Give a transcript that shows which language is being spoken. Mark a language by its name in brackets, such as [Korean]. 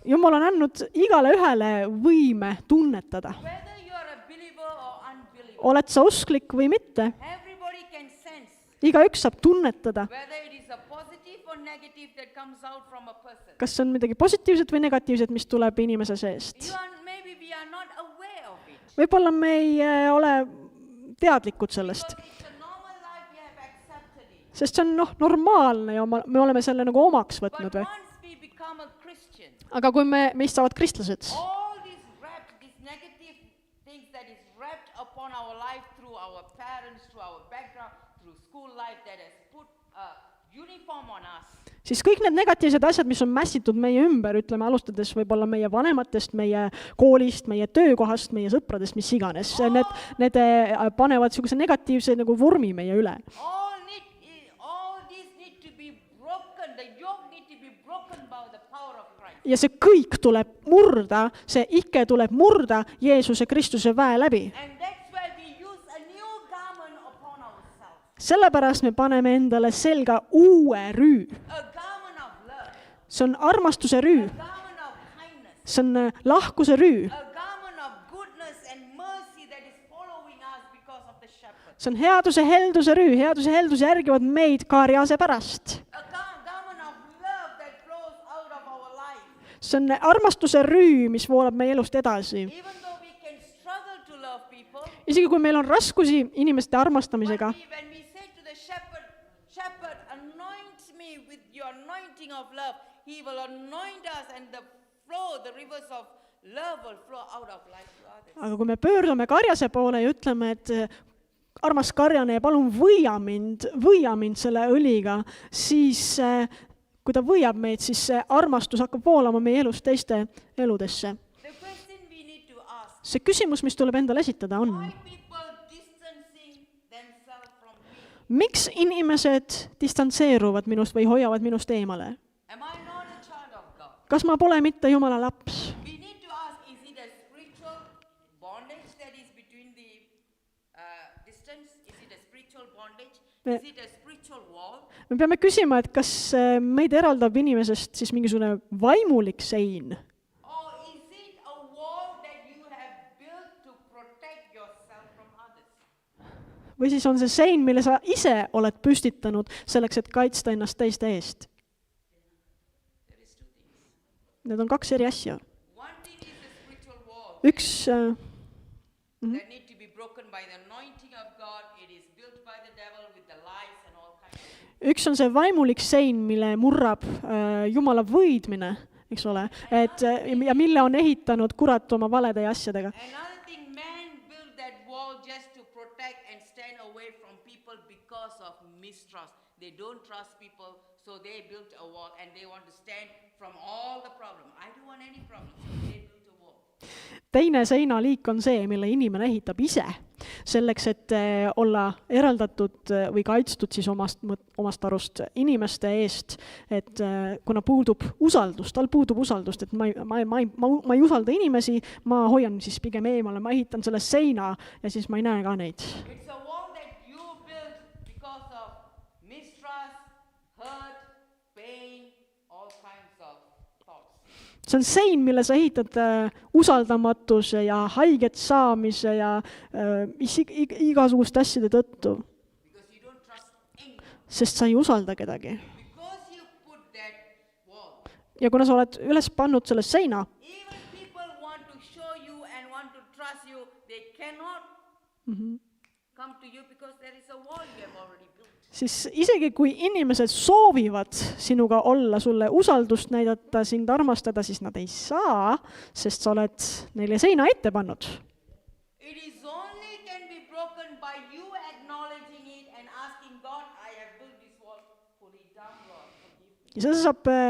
[Estonian] Jumal on andnud igale ühele võime tunnetada. [English] Whether you are a believer or unbeliever, [Estonian] Oled sa usklik või mitte? [English] everybody can sense [Estonian] Igaüks saab tunnetada, [English] whether it is a positive or negative that comes out from a person. [Estonian] kas see on midagi positiivset või negatiivset, mis tuleb inimese seest. [English] Maybe we are not aware of it. [Estonian] Võib-olla me ei ole teadlikud sellest, [English] Because it's a normal life, we have accepted it. [Estonian] sest see on normaalne ja me oleme selle nagu omaks [English] But [Estonian] võtnud. [English] once we become a Christian, [Estonian] Aga kui meist saavad kristlased, [English] all these negative things that is wrapped upon our life through our parents, through our background, through school life that has put a uniform on us, [Estonian] siis kõik need negatiivsed asjad, mis on mässitud meie ümber, ütleme, alustades võib-olla meie vanematest, meie koolist, meie töökohast, meie sõpradest, mis iganes, need panevad niisuguse negatiivse nagu vormi meie üle. [English] all these need to be broken, the yoke need to be broken by the power of Christ. [Estonian] Ja see kõik tuleb murda, see ikke tuleb murda Jeesuse Kristuse väe läbi. [English] And that's why we use a new garment upon ourselves, [Estonian] Sellepärast me paneme endale selga uue rüü. [English] a garment of love, [Estonian] See on armastuse rüü, [English] a garment of kindness, [Estonian] see on lahkuse rüü, [English] a garment of goodness and mercy that is following us because of the shepherd. [Estonian] see on headuse helduse rüü, headuse heldus järgivad meid karjase pärast. [English] A garment of love that flows out of our life. [Estonian] See on armastuse rüü, mis voolab meie elust edasi. [English] Even though we can struggle to love people, [Estonian] Isegi kui meil on raskusi inimeste armastamisega, [English] when we say to the shepherd, shepherd, anoint me with your anointing of love, he will anoint us and the rivers of love will flow out of life to others. [Estonian] aga kui me pöördume karjase poole ja ütleme, et armas karjane, palun võia mind selle õliga, siis kui ta võiab meid, siis see armastus hakkab voolama meie elust teiste eludesse. [English] The question we need to ask, [Estonian] See küsimus, mis tuleb endale esitada, on, [English] why people distancing themselves from me? [Estonian] miks inimesed distantseeruvad minust või hoiavad minust eemale? [English] Am I not a child of God? [Estonian] Kas ma pole mitte Jumala laps? [English] We need to ask, is it a spiritual bondage that is between the distance? Is it a spiritual bondage? Is it a spiritual wall? [Estonian] Me peame küsima, et kas meid eraldab inimesest siis mingisugune vaimulik sein [English] Or is it a wall that you have built to protect yourself from others? [Estonian] või siis on see sein, mille sa ise oled püstitanud selleks, et kaitsta ennast teiste eest. [English] There is two things. [Estonian] Need on kaks eri asja. [English] One thing is the spiritual wall [Estonian] Üks, [English] that need to be broken by the anointing of God. It is built by the devil with the lies and all kinds of things. [Estonian] üks on see vaimulik sein, mille murrab Jumala võidmine, eks ole, ja mille on ehitanud kurat oma valede ja asjadega. [English] Another thing, man built that wall just to protect and stand away from people because of mistrust. They don't trust people, so they built a wall and they want to stand from all the problem. I don't want any problem, so they built a wall. [Estonian] Teine seinaliik on see, mille inimene ehitab ise, selleks, et olla eraldatud või kaitstud siis omast arust inimeste eest, et kuna puudub usaldus, tal puudub usaldust, et ma ei usalda inimesi, ma hoian siis pigem eemale, ma ehitan selle seina ja siis ma ei näe ka neid. [English] It's a wall that you built because of mistrust, hurt, pain, all kinds of thoughts. [Estonian] See on sein, mille sa ehitad usaldamatuse ja haiget saamise ja igasuguste asjade tõttu, [English] Because you don't trust anyone. [Estonian] sest sa ei usalda kedagi. [English] Because you put that wall. [Estonian] Ja kuna sa oled üles pannud selle seina, [English] Even people want to show you and want to trust you, they cannot come to you because there is a wall you have already built. [Estonian] siis isegi kui inimesed soovivad sinuga olla, sulle usaldust näidata, sind armastada, siis nad ei saa, sest sa oled neile seina ette pannud. [English] It is only can be broken by you acknowledging it and asking God, I have built this wall, pull it down, Lord, forgive me.